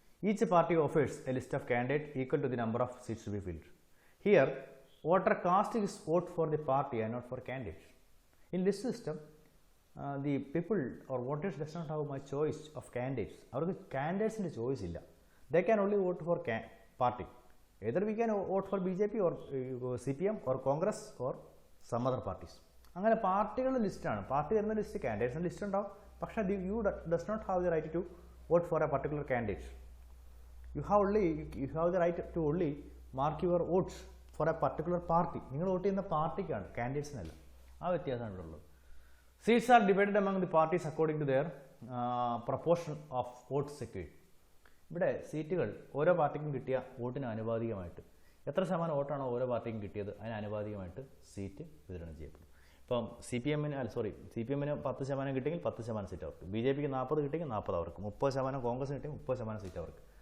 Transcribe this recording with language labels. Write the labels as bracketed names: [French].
[English] Each party offers a list of candidate equal to the number of seats to be filled. Here voter caste is vote for the party and not for candidates. In list system, the people or voters does not have much choice of candidates. [Malayalam] അവർക്ക് കാൻഡിഡേറ്റ്സിൻ്റെ choice ഇല്ല. [English] They can only vote for party. Either we can vote for BJP or CPM or Congress or some other parties. [Malayalam] അങ്ങനെ പാർട്ടികളുടെ ലിസ്റ്റാണ്. Party തരുന്ന list, കാൻഡിഡേറ്റ്സിൻ്റെ list ഉണ്ടാവും. പക്ഷേ [English] You does not have the right to vote for a particular candidate. You have the right to only mark your votes for a particular party. [Malayalam] നിങ്ങൾ vote ചെയ്യുന്ന പാർട്ടിക്കാണ്, കാൻഡിഡേറ്റ്സിനല്ല. ആ വ്യത്യാസമാണ് ഇവിടെ ഉള്ളത്. [English] Seats are divided among the parties according to their proportion of votes secured. [Malayalam] ഇവിടെ സീറ്റുകൾ ഓരോ പാർട്ടിക്കും കിട്ടിയ വോട്ടിന് ആനുപാതികമായിട്ട് എത്ര ശതമാനം വോട്ടാണോ ഓരോ പാർട്ടിക്കും കിട്ടിയത് അതിന് ആനുപാതികമായിട്ട് സീറ്റ് വിതരണം ചെയ്യപ്പെടും. ഇപ്പം സി പി എമ്മിന് 10% കിട്ടിയെങ്കിൽ 10% സീറ്റ് അവർക്ക്, ബി ജെ പിക്ക് 40 കിട്ടിയെങ്കിൽ 40 അവർക്ക്, 30% കോൺഗ്രസ് കിട്ടിയെങ്കിൽ 30% സീറ്റ് അവർക്ക്.